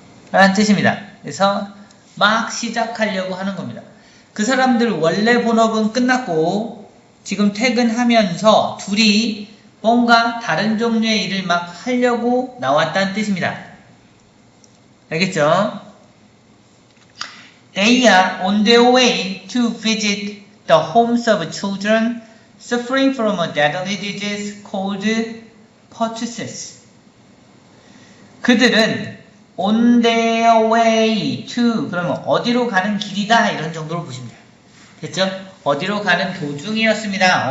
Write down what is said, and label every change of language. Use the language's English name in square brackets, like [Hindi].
[Korean] 라는 뜻입니다. 그래서 막 시작하려고 하는 겁니다. 그 사람들 원래 본업은 끝났고 지금 퇴근하면서 둘이 뭔가 다른 종류의 일을 막 하려고 나왔다는 뜻입니다. 알겠죠? [English] They are on their way to visit the homes of children suffering from a deadly disease called pertussis. [Korean] 그들은 [English] on their way to, [Korean] 그러면 어디로 가는 길이다 이런 정도로 보시면 돼요. 됐죠? 어디로 가는 도중이었습니다.